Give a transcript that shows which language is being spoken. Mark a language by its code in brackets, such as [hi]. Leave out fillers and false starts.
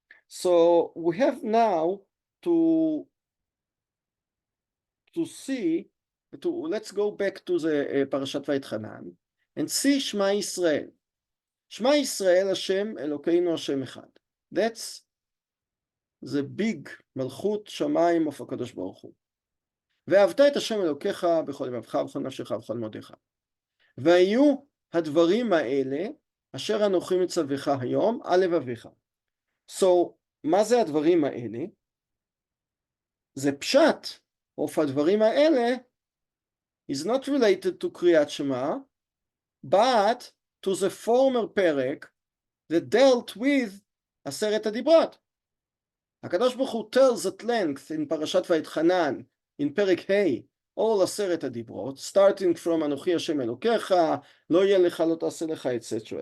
[en] So we have now to see, let's go back to the Parashat Vayitchanan and see Shema Yisrael. [he] Shema Yisrael Hashem Elokeinu Hashem Echad. [en] That's the big [he] Malchut Shamayim of HaKadosh Baruch Hu. ואהבת את השם אלוקיך בכל לבבך ובכל נפשך ובכל מאודיך. והיו הדברים האלה אשר אנוכי מצווך היום על לבביך. So, מה זה הדברים האלה? זה פשט [en] of הדברים האלה is not related to קריאת שמע, but to the former פרק that dealt with עשרת הדיברות. הקדוש ברוך הוא tells at length in פרשת ויתחנן, in פרק ה' all עשרת הדיברות, starting from [he] אנוכי השם אלוקיך, לא יהיה לך, לא תעשה לך, [en] etc.